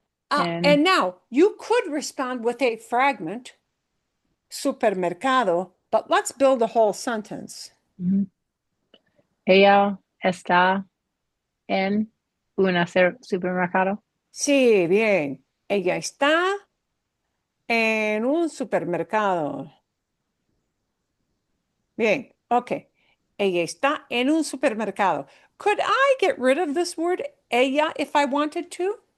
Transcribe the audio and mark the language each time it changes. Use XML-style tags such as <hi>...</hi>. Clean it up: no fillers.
<en>And now you could respond with a fragment, supermercado, but let's build a whole sentence.</en> <es>Ella está en un supermercado. Sí, bien. Ella está en un supermercado. Bien, okay. Ella está en un supermercado.</es> <en>Could I get rid of this word ella if I wanted to?</en>